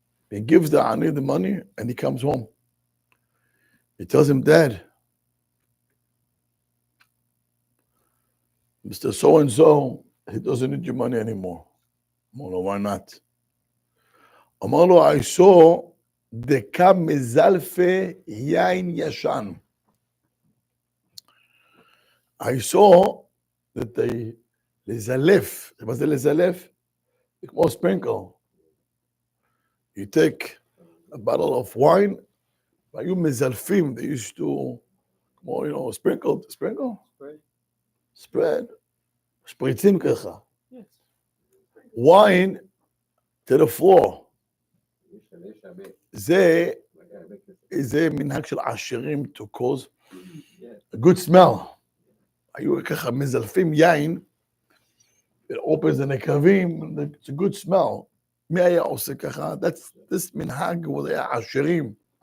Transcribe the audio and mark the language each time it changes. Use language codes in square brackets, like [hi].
[en] He gives the ani the money and he comes home. He tells him, Dad, Mr. So-and-so, he doesn't need your money anymore. Amalo, why not? [he] Amalo, [en] I saw [he] דקה מזלפה יין ישן. [en] I saw that they [he] לזלף, מה זה לזלף? זה כמו sprinkle. [en] You take a bottle of wine, [he] והיו מזלפים, [en] they used to, [he] כמו, [en] sprinkle? Spread. [he] שפריצים ככה. [en] Wine to the floor. [he] זה מנהג של עשירים [en] to cause a good smell. [he] היו ככה מזלפים יין, [en] it opens the נקבים, it's a good smell. [he] מי היה עושה ככה? [en] This [he] מנהג הוא היה עשירים.